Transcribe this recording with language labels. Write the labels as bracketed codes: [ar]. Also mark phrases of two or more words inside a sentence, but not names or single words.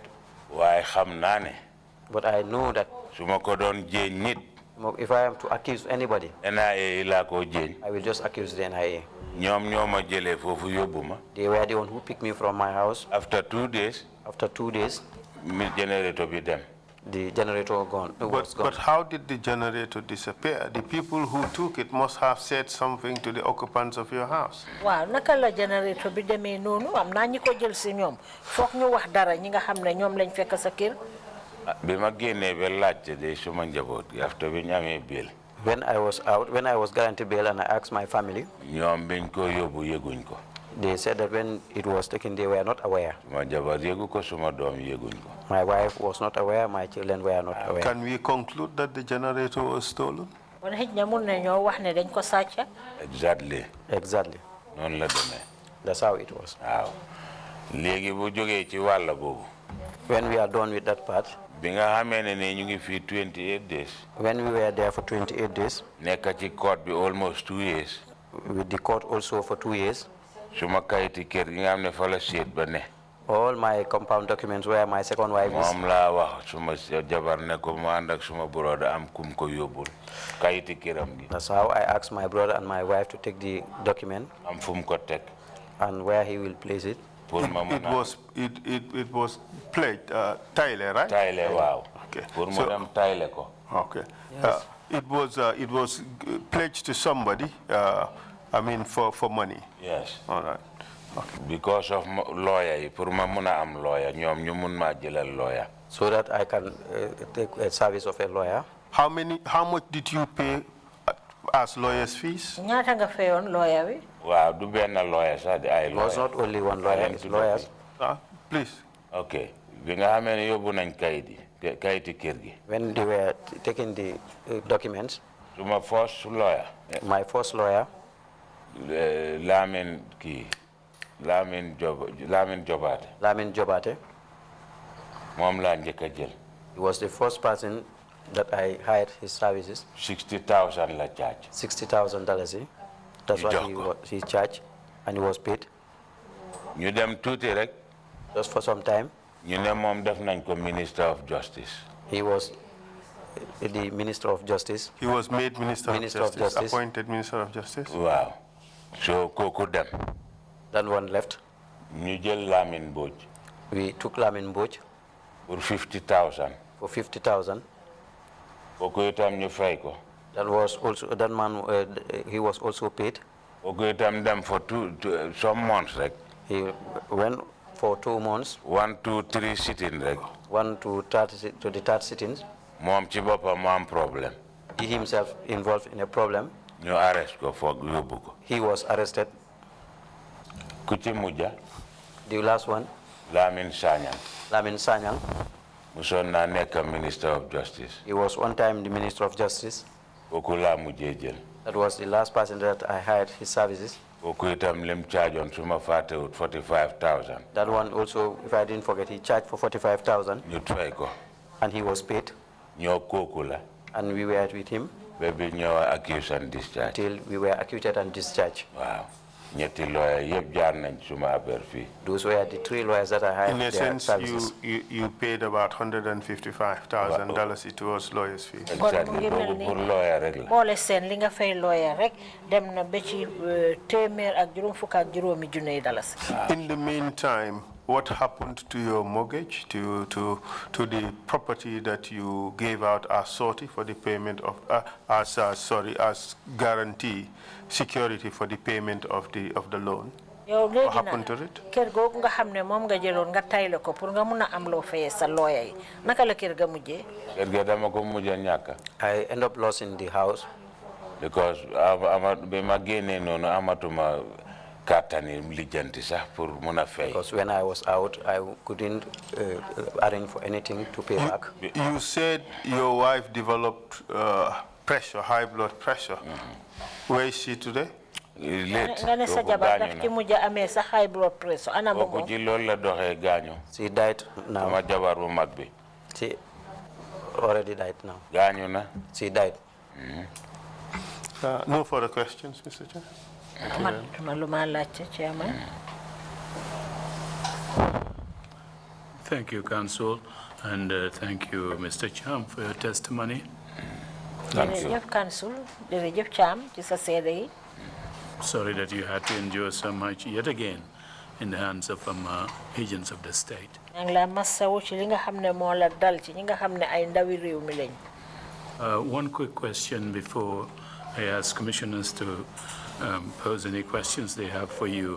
[wo] Waaye xam naa ne. [en] But I know that. [wo] Su ma ko doon jéeñ nit. [en] If I am to accuse anybody. [wo] NIA laa ko jéeñ. [en] I will just accuse the NIA. [wo] ñoom ñoo ma jëlee foofu yóbbu ma. [en] They were the one who picked me from my house. After 2 days. [wo] Mi generator bi dem. [en] The generator was gone. But how did the generator disappear? The people who took it must have said something to the occupants of your house. [wo] Waaw naka la generator bi demee noonu am naa ñi ko jël si ñoom foog ñu wax dara ñi nga xam ne ñoom lañ fekk sa kër. Bi ma génnee ba laajte de suma njaboot gi after bi ñu amee bail. [en] When I was out, when I was guaranteed bail and I asked my family. [wo] ñoom biñ ko yóbbu yëguñ ko. [en] They said that when it was taken, they were not aware. [wo] Suma jabar yëgu ko suma doom yëguñ ko. [en] My wife was not aware, my children were not aware. Can we conclude that the generator was stolen? [wo] Kon xëj na mun nañoo wax ne dañ ko sàcc. Exactly. Noonu la demee. [en] That's how it was. [wo] Waaw léegi bu jógee ci wàll boobu. [en] When we are done with that part. [wo] Binga hamene ne nyungi fi 28 days. [en] When we were there for 28 days. [wo] Neka ci court be [en] almost 2 years. With the court also for 2 years. [wo] Suma kayiti kër gi nga xamne fa la seet ba ne. [en] All my compound documents where my second wife is. [wo] Mom la wax suma jabar ne ko mo and ak suma brother am kum ko yobul. Kayiti këram gi. [en] That's how I asked my brother and my wife to take the document. [wo] Am fum ko tek. [en] And where he will place it. It was pledged, Tyler, right? Tyler, wow. Okay. [wo] Tyler ko. [en] Okay. Yes. It was pledged to somebody. I mean, for money. Yes. All right. Okay. Because of lawyer, [wo] pour ma muna am lawyer, ñom ñu mun ma jëlal lawyer. [en] So that I can take a service of a lawyer. How much did you pay as lawyers' fees? [wo] Ñaata nga fayon lawyer wi? Wow, du ben lawyer sa di ay lawyer. [en] It was not only one lawyer, it's lawyers. Please. Okay. [wo] Bi nga xamé ne yóbbu nañ kayiti kër gi. [en] When they were taking the documents. My first lawyer. My first lawyer. Lamin Jobate. [wo] Mom la njëkk jël. [en] He was the first person that I hired his services. [wo] 60,000 la charge. [en] $60,000. That's what he charged, and he was paid. [wo] You dem tuuti rek. [en] Just for some time. [wo] You ne mom def nañ ko [en] Minister of Justice. He was the Minister of Justice. He was made Minister of Justice. Appointed Minister of Justice. [wo] Wow. So koku dem. [en] That one left. [wo] Ñu jël Lamin Mbodj. [en] We took Lamin Mbodj. For 50,000. For 50,000. [wo] Koku itam ñu fay ko. [en] That man, he was also paid. [wo] Koku itam dem [en] for some months [wo] rek. [en] He went for 2 months. [wo] 1, 2, 3 sitting rek. [en] 1 to the third sittings. [wo] Mom ci bopam mo am problem. [en] He himself involved in a problem. [wo] Ñu arrest ko for yóbbu ko. [en] He was arrested. [wo] Ku ci mujja. [en] The last one. [wo] Lamin Sanyang. [en] Lamin Sanyang. [wo] Muson na nekk [en] Minister of Justice. He was one time the Minister of Justice. [wo] Koku la mujjé jël. [en] That was the last person that I hired his services. [wo] Koku itam lim charge on suma fatewut 45,000. [en] That one also, if I didn't forget, he charged for 45,000. [wo] Ñu fay ko. [en] And he was paid. [wo] Ñoo koku la. [en] And we were with him. [wo] Baby ñoo [en] accused and discharged. Till we were acquitted and discharged. Wow. [wo] Ñetti lawyer yëpp jaar nañ suma affaire fii. [en] Those were the 3 lawyers that I hired. In essence, you paid about $155,000 towards lawyers' fees. [wo] Exactly. Pour lawyer rek la. Boole seen li nga fay lawyer rek dem na ba ci téeméer ak juróom fukk ak juróomi junne dalasi. [en] In the meantime, what happened to your mortgage, to the property that you gave out as sortie for the payment of, as guarantee, security for the payment of the loan? What happened to it? [wo] Kër googu nga xam ne moom nga jëloon nga tayle ko pour nga mun a am loo fayee sa lawyer yi naka la kër ga mujjee. Kër ga dama ko mujjee ñàkk. [en] I end up losing the house. [wo] Because bi ma génnee noonu amatuma kàttani lijjanti sax pour mun a fay. [en] Because when I was out, I couldn't arrange for anything to pay back. You said your wife developed pressure, high blood pressure. Where is she today? Late. [wo] Nga ne sa jabar daf ci mujj amee sa [en] high blood pressure [wo] ana mo moom. Ci loolu la doxee gaañu. [en] She died now. [wo] Sama jabar bu mag bi. [en] She already died now. [wo] Gaañu na. [en] She died. No further questions, Mr. Chair. Thank you, Council, and thank you, Mr. Cham, for your testimony. Thank you. Council, [wo] jërëjëf Cham ci sa seede yi. [en] Sorry that you had to endure so much yet again in the hands of agents of the state. One quick question before I ask commissioners to pose any questions they have for you.